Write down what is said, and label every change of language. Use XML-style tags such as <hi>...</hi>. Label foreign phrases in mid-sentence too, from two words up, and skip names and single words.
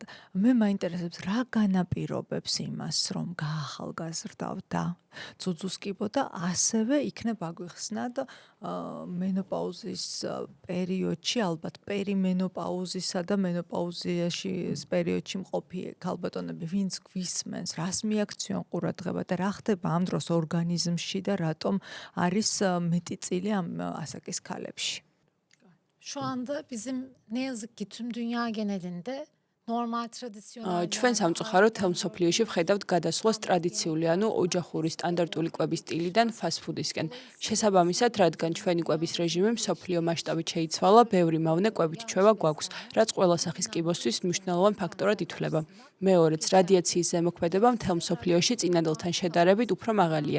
<ka>მე მაინტერესებს, რა განაპირობებს იმას, რომ გაახალგაზრდავდა ძუძუს კიბო და ასევე იქნება აგვიხსნათ მენოპაუზის პერიოდში, ალბათ პერიმენოპაუზისა და მენოპაუზიაში პერიოდში მყოფი ქალბატონები, ვინც გვისმენს, რას მიაქციონ ყურადღება და რა ხდება ამ დროს ორგანიზმში და რატომ არის მეტი წილი ამ ასაკის ქალებში.</ka> <tr>şu anda bizim ne yazık ki tüm dünya genelinde normal tradisyonel</tr> <ka>ჩვენ სამწუხაროდ თელ მსოფლიოში ვხედავთ გადასვლას ტრადიციული, ანუ ოჯახური სტანდარტული კვების სტილიდან ფასტ-ფუდისკენ. შესაბამისად, რადგან ჩვენი კვების რეჟიმი მსოფლიო მასშტაბით შეიცვალა, ბევრი მავნე კვებით ჩვევა გვაქვს, რაც ყველა სახის კიბოსთვის მნიშვნელოვან ფაქტორად ითვლება. მეორეც, რადიაციის ზემოქმედება მთელ მსოფლიოში წინადელთან შედარებით უფრო მაღალია.</ka>